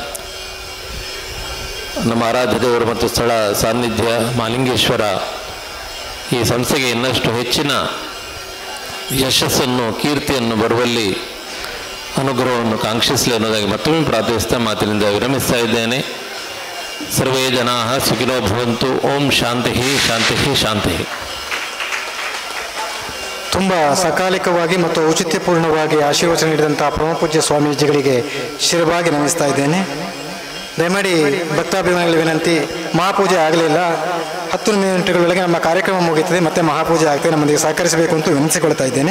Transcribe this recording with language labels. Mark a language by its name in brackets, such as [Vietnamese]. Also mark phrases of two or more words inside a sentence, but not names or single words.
[Kannada] ನಮ್ಮ ಆರಾಧ್ಯ ದೇವರು ಮತ್ತು ಸ್ಥಳ ಸಾನ್ನಿಧ್ಯ ಮಹಾಲಿಂಗೇಶ್ವರ ಈ ಸಂಸ್ಥೆಗೆ ಇನ್ನಷ್ಟು ಹೆಚ್ಚಿನ ಯಶಸ್ಸನ್ನು, ಕೀರ್ತಿಯನ್ನು ಬರುವಲ್ಲಿ ಅನುಗ್ರಹವನ್ನು ಕಾಂಕ್ಷಿಸಲಿ ಅನ್ನೋದಾಗಿ ಮತ್ತೊಮ್ಮೆ ಪ್ರಾರ್ಥಿಸ್ತಾ ಮಾತಿನಿಂದ ವಿರಮಿಸ್ತಾ ಇದ್ದೇನೆ. [Sanskrit] ಸರ್ವೇ ಜನಾ ಸುಖಿನೋ ಭವಂತು. ಓಂ ಶಾಂತಿ ಶಾಂತಿ ಶಾಂತಿ. [Kannada] ತುಂಬ ಸಕಾಲಿಕವಾಗಿ ಮತ್ತು ಔಚಿತ್ಯಪೂರ್ಣವಾಗಿ ಆಶೀರ್ವಚನ ನೀಡಿದಂಥ ಪರಮಪೂಜ್ಯ ಸ್ವಾಮೀಜಿಗಳಿಗೆ ಶಿರವಾಗಿ ನಮಿಸ್ತಾ ಇದ್ದೇನೆ. ದಯಮಾಡಿ ಭಕ್ತಾಭಿಮಾನಿಗಳ ವಿನಂತಿ, ಮಹಾಪೂಜೆ ಆಗಲಿಲ್ಲ, 10 ಮಿನಿಟ್ಗಳೊಳಗೆ ನಮ್ಮ ಕಾರ್ಯಕ್ರಮ ಮುಗಿಯುತ್ತದೆ, ಮತ್ತೆ ಮಹಾಪೂಜೆ ಆಗ್ತದೆ, ನಮ್ಮೊಂದಿಗೆ ಸಹಕರಿಸಬೇಕು ಅಂತ ವಿನಂತಿಸಿಕೊಳ್ತಾ ಇದ್ದೇನೆ.